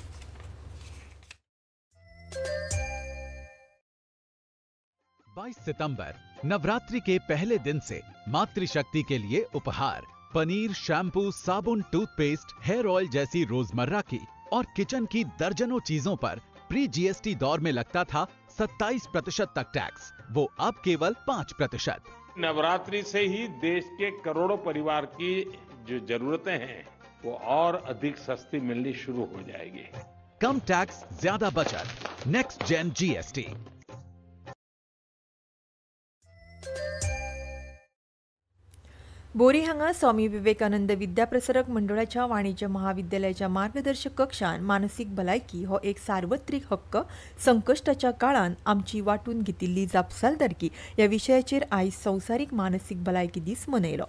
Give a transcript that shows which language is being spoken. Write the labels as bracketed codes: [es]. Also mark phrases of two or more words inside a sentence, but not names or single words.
[hi] 22 सितंबर नवरात्रि के पहले दिन से मातृशक्ति के लिए उपहार पनीर, शैम्पू, साबुन, टूथपेस्ट, हेयर ऑयल जैसी रोजमर्रा की और किचन की दर्जनों चीजों पर प्री GST दौर में लगता था 27% तक टैक्स, वो अब केवल 5%। नवरात्रि से ही देश के करोड़ों परिवार की जो जरूरतें हैं वो और अधिक सस्ती मिलनी शुरू हो जाएगी। कम टैक्स, ज्यादा बचत, [en] next gen [hi] GST। [kok] बोरी हांगा स्वामी विवेकानंद विद्याप्रसारक मंडळाच्या वाणिज्य महाविद्यालयाच्या मार्गदर्शक कक्षात मानसीक भलायकी हो एक सार्वत्रिक हक्क संकश्टाच्या काळात आमची वाटून घेतिल्ली जापसालदारकी ह्या विशयाचेर आयज संवसारीक मानसीक भलायकी दीस मनयलो.